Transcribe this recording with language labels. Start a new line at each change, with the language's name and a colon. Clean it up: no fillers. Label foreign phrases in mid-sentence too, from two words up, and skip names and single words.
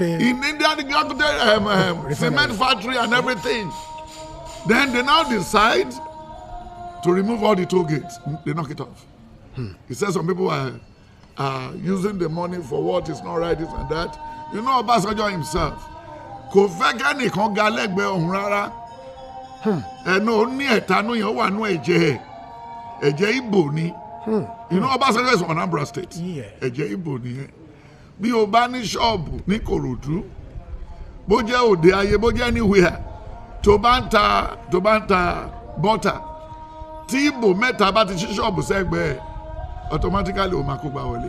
English: In India, the Dangote cement factory and everything. Then they now decide to remove all the toll gates. They knock it off. He says some people are using the money for what is not right, this and that. You know Obasanjo himself.
Yoruba: Kò fẹ́ kẹ́nìkan ga lẹ́gbẹ̀ẹ́ òun rárá. Ẹnu ó ní ẹ̀tanú yẹn ó wà nú ẹ̀jẹ̀ Ìgbò ni.
English: You know Obasanjo is from Anambra State.
Yoruba: Ẹ̀jẹ̀ Ìgbò nìyẹn. Bí o bá ní ṣọ́ọ̀bù ní Kòròdú, bó jẹ́ òde ayé, bó jẹ́ anywhere, tó bá ń ta bọ́tà, tí Ìgbò mẹ́ta bá ti ṣí ṣọ́ọ̀bù sẹ́gbẹ̀ẹ́, automatically o máa kó gbà wọlé.